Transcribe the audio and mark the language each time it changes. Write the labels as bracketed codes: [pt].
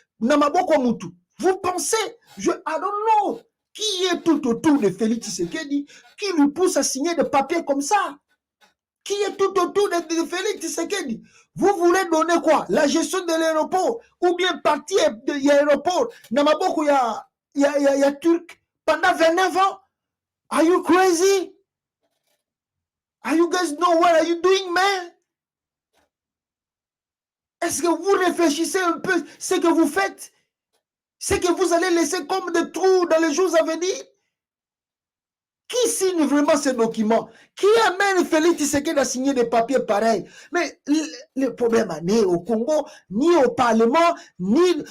[fr] Vous pensez, [en] I don't know, [fr] qui est tout autour de Félix Tshisekedi, qui lui pousse à signer des papiers comme ça? Qui est tout autour de Félix Tshisekedi? Vous voulez donner quoi? La gestion de l'aéroport, ou bien partir de l'aéroport, Namaboko, il y a Turc, pendant 29 ans? [en] Are you crazy? Are you guys know what are you doing, man? [fr] Est-ce que vous réfléchissez un peu ce que vous faites? Ce que vous allez laisser comme des trous dans les jours à venir? Qui signe vraiment ces documents? Qui amène Félix Tshisekedi à signer des papiers pareils? Mais le problème n'est au Congo, ni au Parlement, ni...